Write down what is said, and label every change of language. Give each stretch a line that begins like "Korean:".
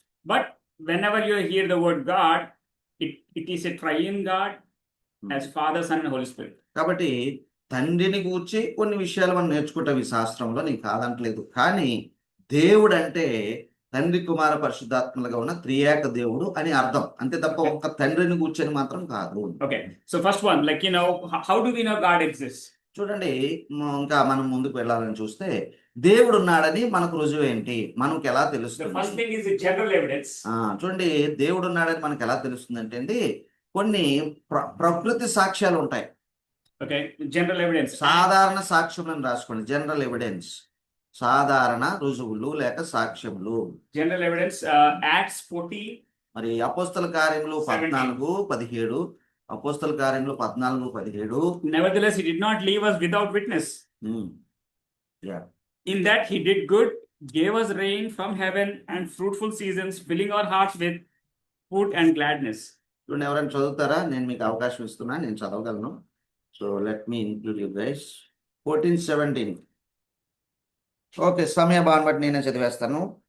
English: But whenever you hear the word God, it is a triune God as Father, Son, and Holy Spirit.
Telugu: కాబట్టి తండ్రిని గూర్చి కొన్ని విషయాలు మనం నేర్చుకుంటాం ఈ శాస్త్రంలో, నేను కాదంటలేదు. కానీ దేవుడు అంటే తండ్రి కుమార పరిశుద్ధాత్మలుగా ఉన్న త్రియేక దేవుడు అని అర్థం, అంతే తప్ప ఒక్క తండ్రిని కూర్చొని మాత్రం కాదు.
English: Okay, so first one, like, how do we know God exists?
Telugu: చూడండి, ఇంకా మనం ముందుకు వెళ్ళాలని చూస్తే దేవుడు ఉన్నాడని మనకు రుజువు ఏంటి, మనకు ఎలా
English: The
Telugu: తెలుస్తుంది?
English: first thing is the general evidence.
Telugu: చూడండి, దేవుడు ఉన్నాడని మనకు ఎలా తెలుస్తుంది అంటే అండి, కొన్ని ప్రకృతి సాక్ష్యాలు ఉంటాయి.
English: Okay, general evidence.
Telugu: సాధారణ సాక్ష్యములను రాసుకోండి, జనరల్ ఎవిడెన్స్, సాధారణ రుజువులు లేక సాక్ష్యములు.
English: General evidence, Acts 40.
Telugu: మరి అపోస్తల కార్యములు 14:17, అపోస్తల కార్యములు 14:17.
English: Nevertheless, he did not leave us without witness. Yeah. In that he did good, gave us rain from heaven and fruitful seasons, filling our hearts with food and gladness.
Telugu: చూడండి, ఎవరైనా చదువుతారా? నేను మీకు అవకాశం ఇస్తున్నా, నేను చదవగలను.
English: So let me include you guys.
Telugu: 14:17. Okay, సమయ భావన బట్టి నేనే చదివేస్తాను.